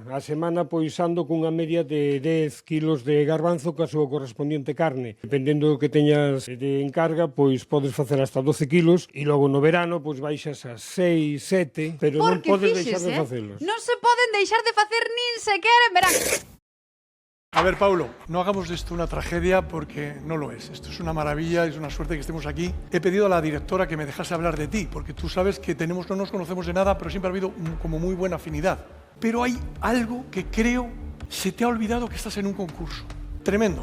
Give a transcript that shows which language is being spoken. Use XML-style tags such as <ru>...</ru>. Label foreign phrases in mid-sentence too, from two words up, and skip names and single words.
<gl>A semana pois ando cunha media de 10 kilos de garbanzo ca súa correspondiente carne. Dependendo do que teñas de encarga, pois podes facer hasta 12 kilos, e logo no verano pois baixas a 6, 7, pero non podes deixar de facelos. Non se poden deixar de facer nin se queren, verán.</gl> <es>A ver, Paulo, no hagamos de esto una tragedia porque no lo es. Esto es una maravilla, es una suerte que estemos aquí. He pedido a la directora que me dejase hablar de ti, porque tú sabes que no nos conocemos de nada, pero siempre ha habido como muy buena afinidad. Pero hay algo que creo se te ha olvidado, que estás en un concurso. Tremendo.</es>